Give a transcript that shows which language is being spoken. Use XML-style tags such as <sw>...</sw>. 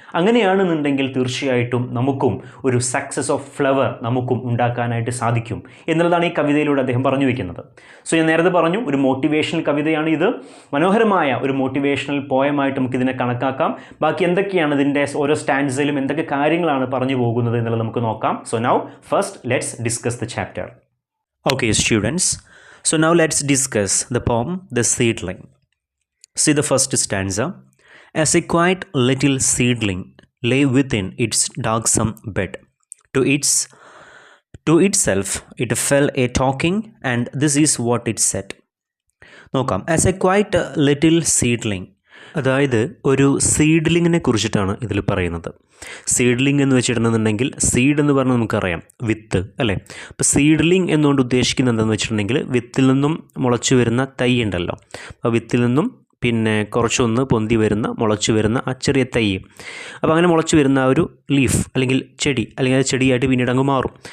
<ml>അങ്ങനെയാണെന്നുണ്ടെങ്കിൽ തീർച്ചയായിട്ടും നമുക്കും ഒരു സക്സസ് ഓഫ് ഫ്ലവർ നമുക്കും ഉണ്ടാക്കാനായിട്ട് സാധിക്കും എന്നുള്ളതാണ് ഈ കവിതയിലൂടെ അദ്ദേഹം പറഞ്ഞു വയ്ക്കുന്നത്. സോ ഞാൻ നേരത്തെ പറഞ്ഞു, ഒരു മോട്ടിവേഷണൽ കവിതയാണ് ഇത്. മനോഹരമായ ഒരു മോട്ടിവേഷണൽ പോയമായിട്ട് നമുക്കിതിനെ കണക്കാക്കാം. ബാക്കി എന്തൊക്കെയാണ് ഇതിൻ്റെ ഓരോ സ്റ്റാൻഡ്സിലും എന്തൊക്കെ കാര്യങ്ങളാണ് പറഞ്ഞു പോകുന്നത് എന്നുള്ളത് നമുക്ക് നോക്കാം.</ml> <en>So now first let's discuss the chapter. Okay students, so now let's discuss the poem The Seedling. See the first stanza. As a quiet little seedling lay within its darksome bed, to itself it fell a talking, and this is what it said.</en> <ml>നോക്കാം.</ml> <en>As a quiet little seedling,</en> <ml>അതായത് ഒരു സീഡ്ലിങ്ങിനെ കുറിച്ചിട്ടാണ് ഇതിൽ പറയുന്നത്. Seedling എന്ന് വെച്ചിട്ടുണ്ടെന്നുണ്ടെങ്കിൽ seed എന്ന് പറഞ്ഞാൽ നമുക്കറിയാം വിത്ത് അല്ലേ. അപ്പോൾ സീഡ്ലിംഗ് എന്നുകൊണ്ട് ഉദ്ദേശിക്കുന്നത് എന്താണെന്ന് വെച്ചിട്ടുണ്ടെങ്കിൽ വിത്തിൽ നിന്നും മുളച്ചു വരുന്ന തൈ ഉണ്ടല്ലോ, അപ്പോൾ വിത്തിൽ നിന്നും പിന്നെ കുറച്ചൊന്ന് പൊന്തി വരുന്ന മുളച്ചു വരുന്ന ആ ചെറിയ തൈ, അപ്പോൾ അങ്ങനെ മുളച്ചു വരുന്ന ആ ഒരു ലീഫ് അല്ലെങ്കിൽ ചെടി, അല്ലെങ്കിൽ അത് ചെടിയായിട്ട് പിന്നീട് അങ്ങ് മാറും.</ml>